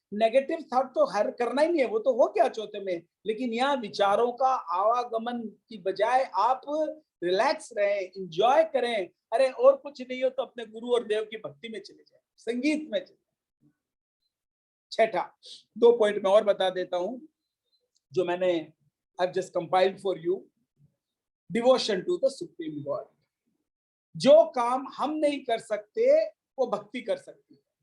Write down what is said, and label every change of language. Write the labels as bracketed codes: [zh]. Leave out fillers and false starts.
[hi] Negative thought तो हर करना ही नहीं है, वो तो हो गया चौथे में, लेकिन यहाँ विचारों का आवागमन की बजाय आप रिलैक्स रहें, इंजॉय करें। अरे और कुछ नहीं हो तो अपने गुरु और देव की भक्ति में चले जाए, संगीत में चले। छठा, 2 पॉइंट मैं और बता देता हूं जो मैंने [en] I've just compiled for you. Devotion to the Supreme God. [hi] जो काम हम नहीं कर सकते वो भक्ति कर सकती है।